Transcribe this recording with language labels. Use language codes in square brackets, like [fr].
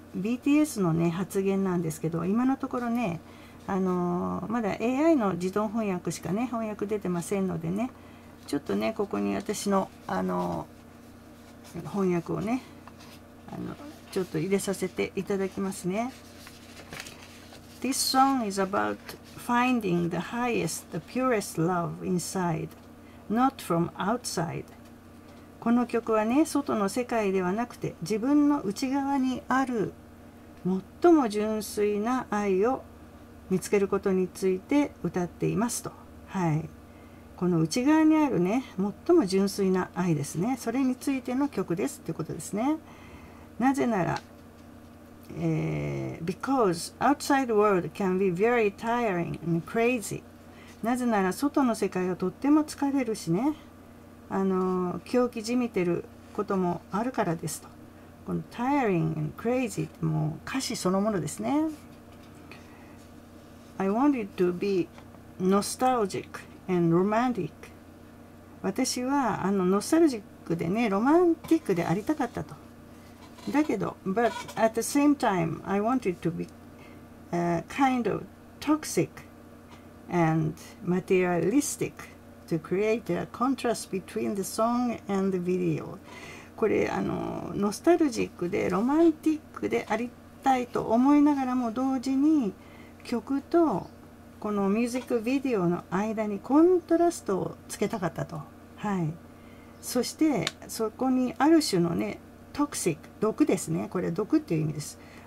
[ja] BTS のね発言なんですけど、今のところねまだ AI の自動翻訳しかね翻訳出てませんのでね、ちょっとねここに私の翻訳をねちょっと入れさせていただきますね。 [en] This song is about finding the highest, the purest love inside, not from outside. [ja] この曲はね、外の世界ではなくて自分の内側にある最も純粋な愛を見つけることについて歌っていますと。はい。この内側にあるね、最も純粋な愛ですね。それについての曲ですってことですね。なぜなら、 [en] because outside world can be very tiring and crazy. [ja] なぜなら外の世界はとっても疲れるしね、狂気じみてることもあるからですと。この [en] tiring and crazy [ja] ってもう歌詞そのものですね。 [en] I wanted to be nostalgic and romantic. [ja] 私はノスタルジックでね、ロマンティックでありたかったと。だけど、 [en] but at the same time, I wanted to be kind of toxic and materialistic to create a contrast between the song and the video. [ja] これノスタルジックでロマンティックでありたいと思いながらも同時に曲とこのミュージックビデオの間にコントラストをつけたかったと。はい。そしてそこにある種のね、トクシック、毒ですね。これは毒っていう意味です。